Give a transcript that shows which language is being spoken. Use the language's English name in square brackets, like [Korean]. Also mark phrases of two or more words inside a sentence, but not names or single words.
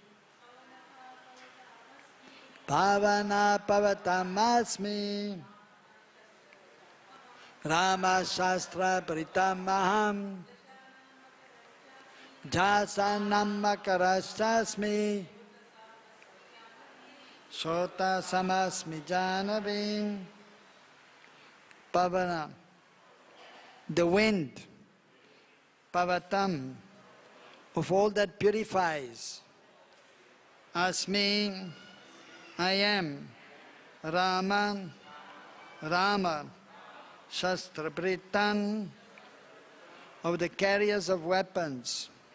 [Sanskrit] Pavanaḥ pavatām asmi, Rāma śastra-bhṛtām aham, jhaṣāṇāṁ makaraś cāsmi, srotasām asmi jāhnavī. Pavana, [English] the wind, pavatām, of all that purifies. Asmi, I am, [Sanskrit] Rāma, Rāma, śastra-bhṛtām, [English] of the carriers of weapons.